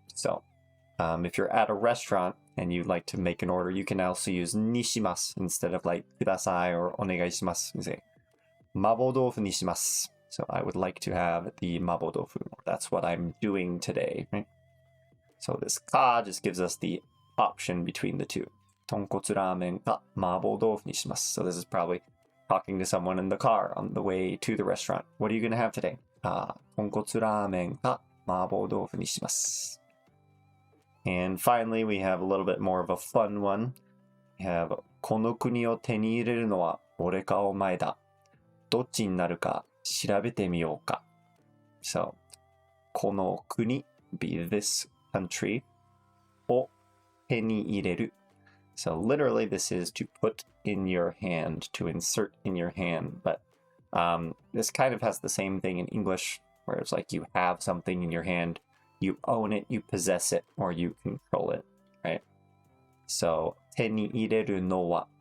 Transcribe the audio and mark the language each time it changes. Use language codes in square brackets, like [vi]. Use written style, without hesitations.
[en] So if you're at a restaurant and you'd like to make an order, you can also use にします instead of like ください or お願いします. You say [ja] 麻婆豆腐にします. [en] So I would like to have the 麻婆豆腐. That's what I'm doing today. Right? So this ka just gives us the option between the two. [ja] 豚骨ラーメンか麻婆豆腐にします. [en] So this is probably talking to someone in the car on the way to the restaurant. What are you going to have today? [ja] 豚骨ラーメンか麻婆豆腐にします. [en] And finally, we have a little bit more of a fun one. We have [ja] この国を手に入れるのは俺かお前だ。どっちになるか調べてみようか.So, この国 [en] be this country [ja] を手に入れる. [en] So literally this is to put in your hand, to insert in your hand. But this kind of has the same thing in English, where it's like you have something in your hand, you own it, you possess it, or you control it, right? [ja] So 手に入れるのは.